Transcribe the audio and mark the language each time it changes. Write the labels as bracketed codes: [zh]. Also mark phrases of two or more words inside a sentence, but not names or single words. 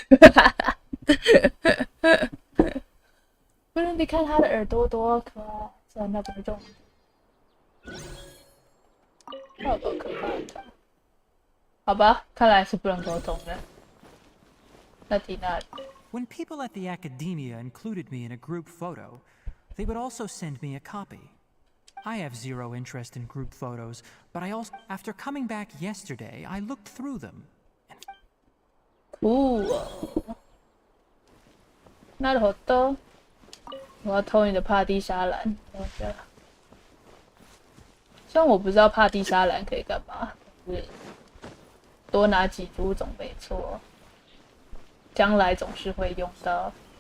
[zh] 不是，你看他的耳朵多可爱，虽然那不是重点。好多可怕的，好吧，看来是不能沟通的。那提那里。 [en] When people at the Academia included me in a group photo, they would also send me a copy. I have zero interest in group photos, but I also, after coming back yesterday, I looked through them. Cool. [ja] なるほど。 [zh] 我要偷你的帕蒂莎兰。虽然我不知道帕蒂莎兰可以干嘛，就是多拿几株总没错。将来总是会用到。